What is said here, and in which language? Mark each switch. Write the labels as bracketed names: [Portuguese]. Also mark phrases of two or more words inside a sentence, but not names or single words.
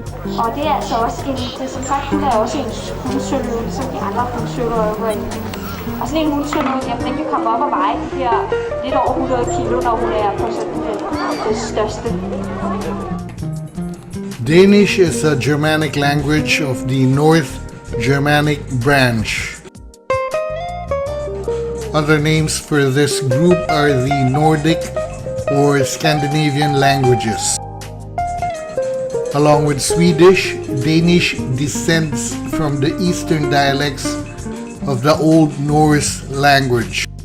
[Danish] Og det er altså også som sagt, hun er også en hundsøløve, ligesom de andre hundsøløver herinde. Og sådan en hundsøløve, jamen den kan komme op og veje de her lidt over 100 kilo, når hun er på sådan det største. [English] Danish is a Germanic language of the North Germanic branch. Other names for this group are the Nordic or Scandinavian languages. Along with Swedish, Danish descends from the eastern dialects of the Old Norse language.